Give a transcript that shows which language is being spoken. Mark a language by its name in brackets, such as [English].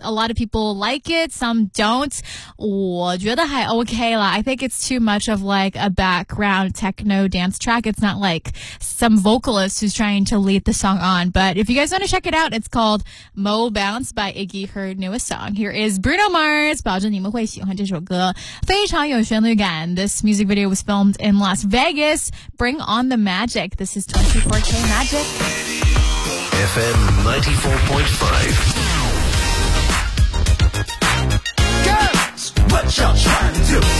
[English] A lot of people like it, some don't. [Chinese] 我觉得还 OK 啦。 [English] I think it's too much of like a background techno dance track. It's not like some vocalist who's trying to lead the song on. But if you guys want to check it out, it's called Mo Bounce by Iggy, her newest song. Here is Bruno Mars. [Chinese] 保证你们会喜欢这首歌，非常有旋律感。 [English] This music video was filmed in Las Vegas. Bring on the magic. This is 24K Magic. FM 94.5. Girls, what y'all trying to do?